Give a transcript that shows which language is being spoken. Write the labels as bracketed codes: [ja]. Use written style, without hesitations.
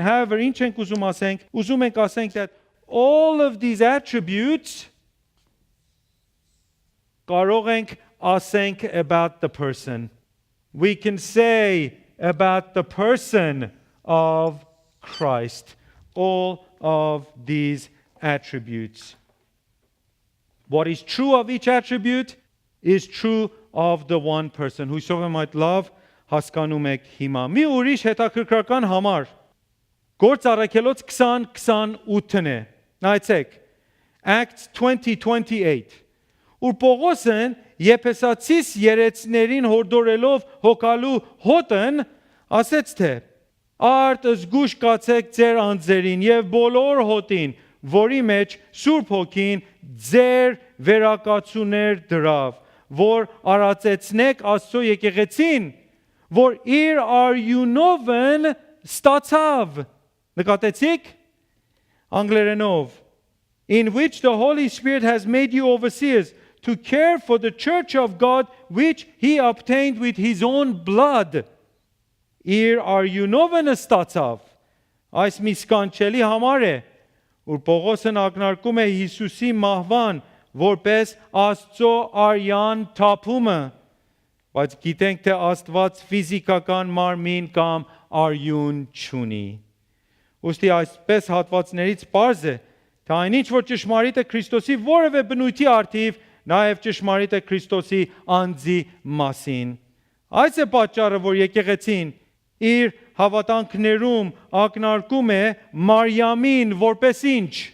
[en] However, [hy] ուզում ենք ասենք [en] that all of these attributes [hy] կարող ենք ասենք [en] about the person. We can say about the person of Christ all of these attributes. What is true of each attribute is true of the one person. [hy] Հույսով եմ այդ լավ հասկանում եք հիմա։ Մի ուրիշ հետաքրքրական համար Գործ առաքելոց 20:28-ն է։ Նայեցեք։ Acts 20:28 Ուր Պողոսն Եփեսացիս երեցներին հորդորելով հոգալու հոտն ասեց թե Արդ զգուշ կացեք ձեր անձերին եւ բոլոր հոտին, որի մեջ Սուրբ Հոգին ձեր վերակացուներ դրավ, որ արածեցնեք Աստծո եկեղեցին, որ իր արյունովն ստացավ։ Նկատեցիք? Անգլերենով [en] In which the Holy Spirit has made you overseers to care for the church of God which he obtained with his own blood. [hy] Իր արյունովն ստացավ։ Այս մի սկանչելի համար է, որ Պողոսն ակնարկում է Հիսուսի մահվան որպես Աստծո արյան թափումը, բայց գիտենք թե Աստված ֆիզիկական մարմին կամ արյուն չունի։ Ուստի այսպես հատվածներից պարզ է, թե այնինչ որ ճշմարիտ է Քրիստոսի որևէ բնույթի արդիվ, նաև ճշմարիտ է Քրիստոսի անձի մասին։ Այս է պատճառը, որ եկեղեցին իր հավատանքներում ակնարկում է Մարիամին որպես ինչ,